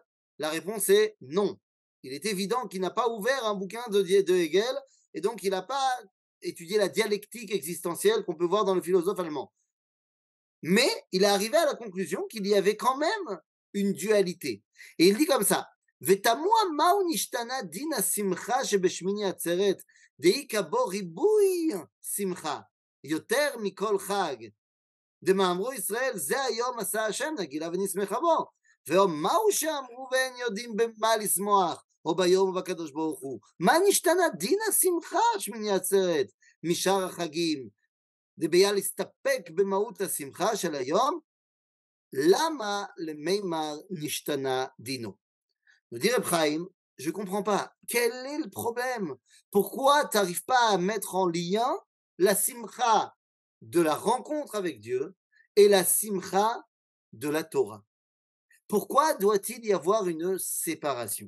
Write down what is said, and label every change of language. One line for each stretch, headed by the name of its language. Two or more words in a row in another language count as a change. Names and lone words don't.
French: La réponse est non. Il est évident qu'il n'a pas ouvert un bouquin de Hegel et donc il n'a pas étudié la dialectique existentielle qu'on peut voir dans le philosophe allemand. Mais il est arrivé à la conclusion qu'il y avait quand même une dualité. Et il dit comme ça,
Hebrew: ותמוה מהו נשתנה דין השמחה שבשמיני עצרת, דאיכא בו ריבוי שמחה, יותר מכל חג. דמאמרו ישראל, זה היום עשה השם נגילה ונשמחה בו. ומהו שאמרו ואין יודעים במה לשמוח, או ביום ובקדוש ברוך הוא. מה נשתנה דין השמחה שמיני עצרת משאר החגים? דביה להסתפק במהות השמחה של היום, למה למימר נשתנה דינו?
French: Nous dit Reb Chaim, je ne comprends pas. Quel est le problème? Pourquoi tu n'arrives pas à mettre en lien la simcha de la rencontre avec Dieu et la simcha de la Torah. Pourquoi doit-il y avoir une séparation?